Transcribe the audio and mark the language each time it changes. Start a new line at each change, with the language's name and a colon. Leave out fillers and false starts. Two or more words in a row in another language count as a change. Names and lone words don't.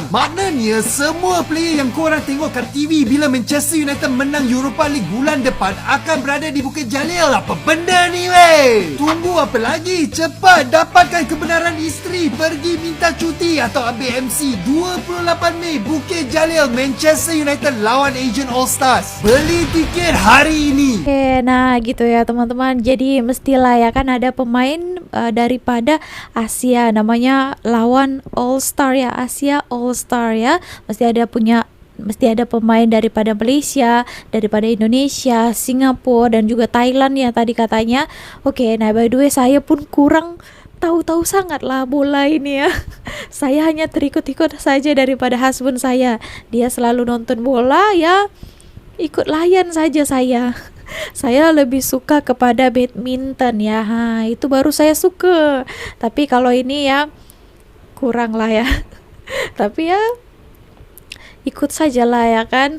Malay: Maknanya semua player yang korang tengok kat TV bila Manchester United menang Europa League bulan depan akan berada di Bukit Jalil. Apa benda ni, weh? Tunggu apa lagi? Cepat dapatkan kebenaran isteri. Pergi minta cuti atau ambil MC 28 Mei Bukit Jalil, Manchester United lawan Asian All Stars. Beli tiket hari ini.
Indonesian: Oke, nah gitu ya teman-teman.
Malay: Jadi mestilah ya kan ada pemain daripada Asia namanya lawan All Star ya, Asia All Star ya. Mesti ada pemain daripada Malaysia, daripada Indonesia, Singapura dan juga Thailand ya tadi katanya. Oke, nah
English: by the way
Malay: saya pun kurang tahu-tahu sangat lah bola ini ya. Saya hanya terikut-ikut saja daripada husband saya.
Indonesian: Dia selalu nonton bola ya.
Malay: Ikut layan saja saya. Saya lebih suka kepada badminton ya. Itu baru saya suka. Tapi kalau ini ya kurang lah ya. Tapi ya ikut saja lah ya kan.